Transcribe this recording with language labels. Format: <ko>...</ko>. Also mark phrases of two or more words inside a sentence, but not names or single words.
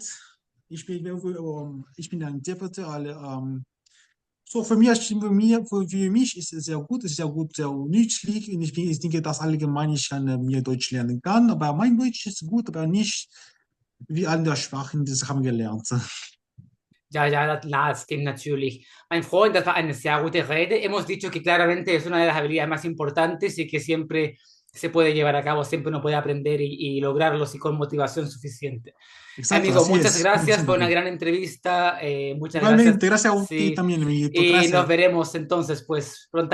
<de>Ich bin ein Interpreter, so, für mich ist es sehr gut, sehr nützlich. Und ich denke, dass allgemein ich kann mir Deutsch lernen kann. Aber mein Deutsch ist gut, aber nicht wie andere Sprachen, das haben gelernt. Ja, ja, das stimmt natürlich. Mein Freund, das war eine sehr gute Rede.</de> <es>Hemos dicho que claramente es una de las habilidades más importantes y que siempre se puede llevar a cabo, siempre uno puede aprender y lograrlo si con motivación suficiente. Exacto, Amigo, así muchas es. gracias, fue una 100%. gran entrevista. Muchas gracias. Igualmente, gracias a ti Sí, también, amiguito. y nos Gracias. veremos entonces, pues, prontamente.</es>